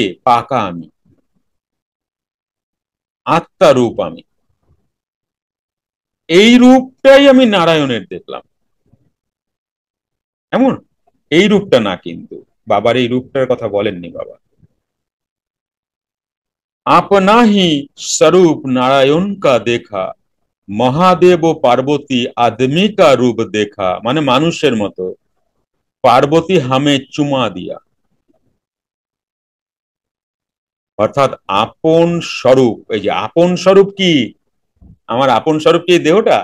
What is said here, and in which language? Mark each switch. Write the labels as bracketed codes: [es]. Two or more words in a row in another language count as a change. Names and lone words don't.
[bn] পাকা আমি, আত্মা রূপ আমি। এই রূপটাই আমি নারায়ণের দেখলাম। এমন এই রূপটা না, কিন্তু বাবার এই রূপটার কথা বলেননি বাবা। [hi] अपना ही स्वरूप नारायण का देखा, महादेव ओ पार्वती आदमी का रूप देखा, [bn] মানে মানুষের মতো। [hi] पार्वती हमें चूमा दिया, [bn] অর্থাৎ আপন স্বরূপ। এই যে আপন স্বরূপ কি, আমার আপন স্বরূপ কি এই দেহটা?